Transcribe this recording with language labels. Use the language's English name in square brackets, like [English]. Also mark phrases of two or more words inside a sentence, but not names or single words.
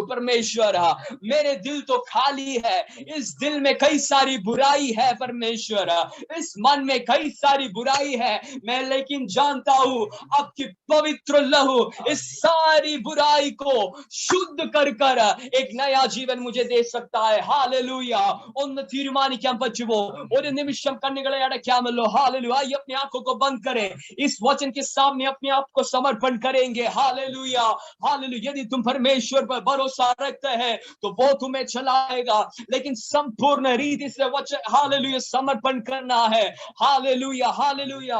[Hindi] परमेश्वर मेरे दिल तो खाली है, इस दिल में कई सारी बुराई है. परमेश्वर इस मन में कई सारी बुराई है, मैं लेकिन जानता हूं आपकी पवित्र लहू इस सारी बुराई को शुद्ध कर कर एक नया जीवन मुझे दे सकता है. हालेलुया. [Malayalam] ഒന്ന് തീരുമാനിക്കാൻ പറ്റുമോ? ഒരു നിമിഷം കണ്ണുകളെ അടയ്ക്കാമല്ലോ. [Hindi] हालेलुया. अपनी आंखों को बंद करें, इस वचन के सामने अपने आप को समर्पण करेंगे. हालेलुया, हालेलुया. यदि तुम परमेश्वर पर भरोसा रखते हैं तो वो तुम्हें चलाएगा, लेकिन संपूर्ण रीति से वचन हालेलुया समर्पण करना है. हालेलुया, हालेलुया.